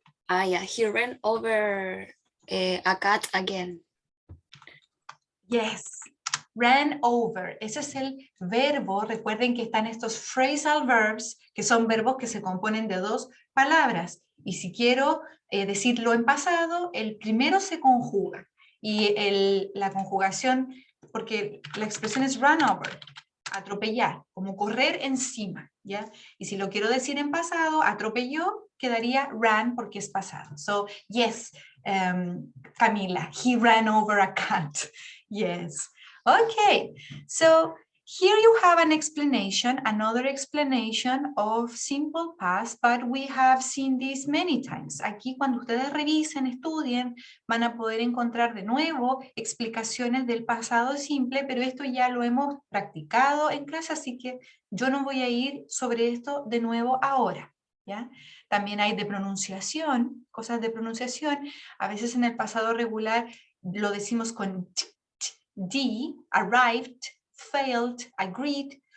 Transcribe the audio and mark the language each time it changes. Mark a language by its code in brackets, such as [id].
[en] Ah, yeah, he ran over a cat again. Yes, ran over. [es] Ese es el verbo. Recuerden que están estos phrasal verbs, que son verbos que se componen de 2 palabras. Y si quiero decirlo en pasado, el primero se conjuga. Y la conjugación, porque la expresión es run over, atropellar, como correr encima, ¿ya? Y si lo quiero decir en pasado, atropelló, quedaría ran porque es pasado. [en] So, yes, Camila, he ran over a cat. Yes. Okay, so Here you have an explanation, another explanation of simple past, but we have seen this many times. [es] Aquí cuando ustedes revisen, estudien, van a poder encontrar de nuevo explicaciones del pasado simple, pero esto ya lo hemos practicado en clase, así que yo no voy a ir sobre esto de nuevo ahora, ¿ya? También hay de pronunciación, cosas de pronunciación. A veces en el pasado regular lo decimos con d, arrived, failed, agreed.